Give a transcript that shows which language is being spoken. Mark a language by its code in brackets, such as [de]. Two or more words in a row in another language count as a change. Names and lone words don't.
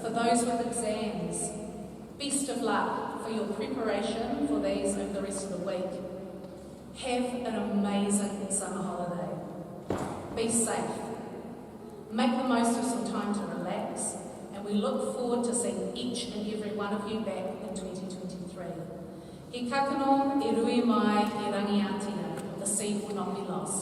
[en] For those with exams, best of luck for your preparation for these over the rest of the week. Have an amazing summer holiday. Be safe. Make the most of some time to relax, and we look forward to seeing each and every one of you back in 2023. [mi] He kakano e rui mai e rangiatia. [en] The seed will not be lost.